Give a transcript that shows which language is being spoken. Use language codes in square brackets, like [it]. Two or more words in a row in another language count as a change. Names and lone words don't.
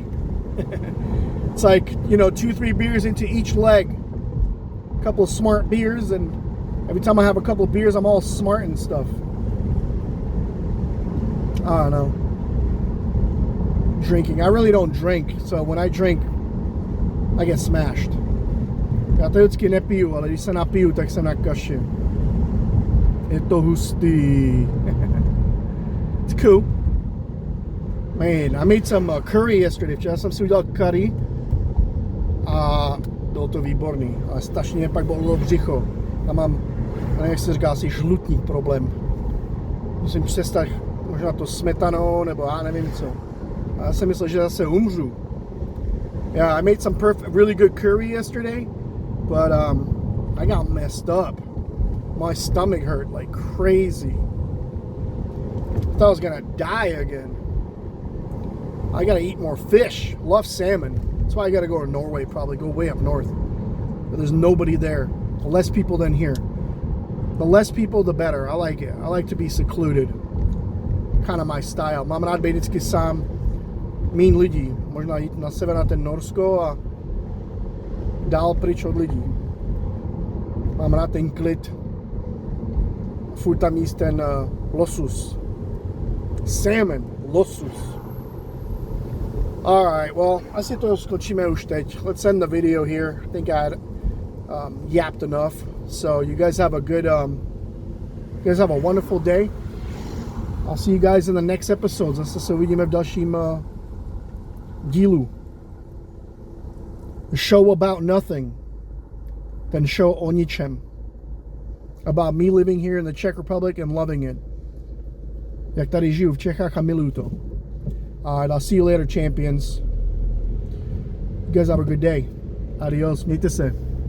[en] It's like, 2, 3 beers into each leg. A couple of smart beers, and every time I have a couple of beers, I'm all smart and stuff. I don't know. Drinking. I really don't drink, so when I drink, I get smashed. [cs] Já to vždycky nepiju, ale když se napiju, tak jsem na kaši. Je to hustý. [en] It's cool. Man, I made some curry yesterday. [cs] Včera jsem si udělal curry a bylo to výborný, ale strašně mě pak bolelo břicho. A mám, jak se říká, asi žlutník problém. Musím přestat možná to smetanou, nebo já nevím co. A já jsem myslel, že zase umřu. [en] Yeah, I made some really good curry yesterday, but I got messed up. My stomach hurt like crazy. I thought I was gonna die again. I gotta eat more fish. Love salmon. That's why I gotta go to Norway, probably go way up north. But there's nobody there. Less people than here. The less people, the better. I like it. I like to be secluded. Kind of my style. [cs] Mám rád být vždycky sám. Míň lidí. Možná jít na sever na ten Norsko a dál pryč od lidí. Mám rád ten klid. Furt tam jíst ten losus. [en] Salmon. Losus. Alright, well, [cs] asi to skočíme už teď. [en] Let's end the video here. I think I had yapped enough. So you guys have a good, you guys have a wonderful day. I'll see you guys in the next episode. [cs] Zase se uvidíme v dalším dílu. [en] A show about nothing. [cs] Ten show o ničem. [en] About me living here in the Czech Republic and loving it. [cs] Jak tady žiju v Čechách a miluju to. [en] Alright, I'll see you later, champions. You guys have a good day. Adios. [cs] Mějte se.